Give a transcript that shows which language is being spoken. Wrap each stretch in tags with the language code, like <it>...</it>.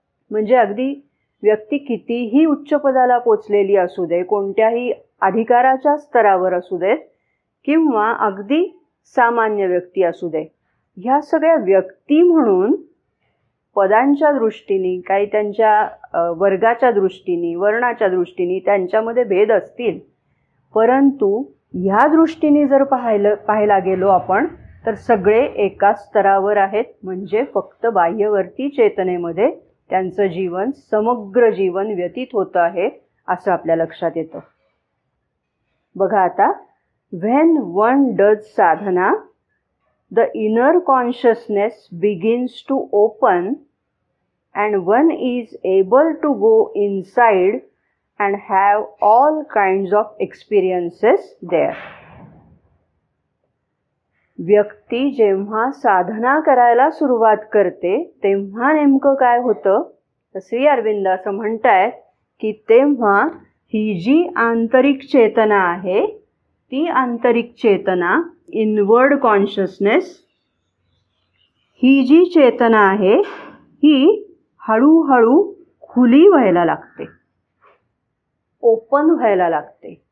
<mr>म्हणजे अगदी व्यक्ती कितीही उच्च पदाला पोचलेली असू दे, कोणत्याही अधिकाराच्या स्तरावर असू देत, किंवा अगदी सामान्य व्यक्ती असू दे, ह्या सगळ्या व्यक्ती म्हणून पदांच्या दृष्टीने, काही त्यांच्या वर्गाच्या दृष्टीने, वर्णाच्या दृष्टीने त्यांच्यामध्ये भेद असतील, परंतु ह्या दृष्टीने जर पाहायला गेलो आपण तर सगळे एकाच स्तरावर आहेत. म्हणजे फक्त बाह्यवर्ती चेतनेमध्ये त्यांचं जीवन, समग्र जीवन व्यतीत होतं आहे असं आपल्या लक्षात येतं. बघा आता.</mr> <en>When one does sadhana, the inner consciousness begins to open and one is able to go inside and have all kinds of experiences there.</en> <mr>व्यक्ती जेव्हा साधना करायला सुरुवात करते तेव्हा नेमकं काय होतं, तर श्री अरविंद असं म्हणतायत की तेव्हा ही जी आंतरिक चेतना आहे, ती आंतरिक चेतना,</mr> <en>inward consciousness,</en> <mr>ही जी चेतना आहे ही हळूहळू खुली व्हायला लागते, ओपन व्हायला लागते.</mr>